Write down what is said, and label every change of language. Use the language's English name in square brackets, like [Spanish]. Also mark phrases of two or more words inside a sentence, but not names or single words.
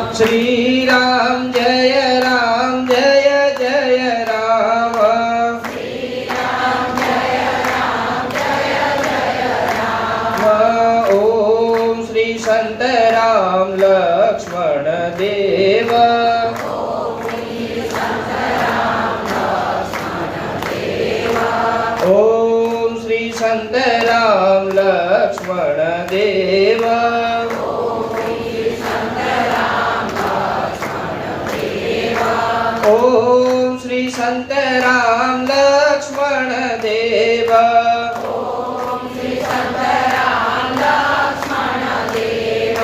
[Sanskrit] श्री राम जय राम जय जय राम. श्री राम जय राम जय जय राम. ओम श्री संत राम लक्ष्मण देव. ओम श्री संत राम लक्ष्मण देव. ओम श्री संत राम लक्ष्मण देव. ओम श्री संत राम लक्ष्मण देव.